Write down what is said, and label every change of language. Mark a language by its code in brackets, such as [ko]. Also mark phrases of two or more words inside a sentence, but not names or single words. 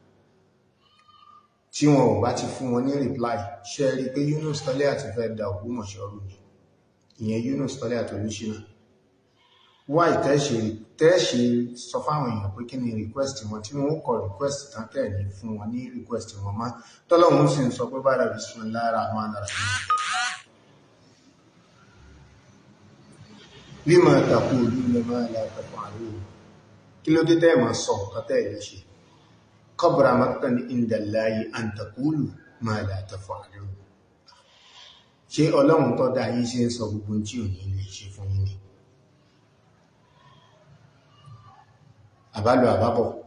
[yo] Tí wọn ò bá ti fún wọn ní reply, ṣe rí pé Yunus Tọ́lé àti fẹ́ da Ògbómọ̀ṣọ́ rú ni. Ìyẹn Yunus Tọ́lé àti Olúṣínà. Wá ìtẹ́ṣe sọ fáwọn èèyàn pé kí ni request wọn, tí wọ́n kọ request tán tẹ̀lé fún wọn ní request wọn má. Tọ́lọ́hun sì ń sọ pé bára [ar] بسم الله الرحمن الرحيم. لم تقولون ما لا تفعلون. [yo] Kí ló dé tẹ́ máa sọ nǹkan tẹ́ ẹ̀ ṣe? [ar] كبر مقتا عند الله أن تقولوا ما لا تفعلون. [yo] Ṣé Ọlọ́run tó dá yín ṣe ń sọ gbogbo tí ò ní lè ṣe fún yín ni? Àbálò àbábọ̀.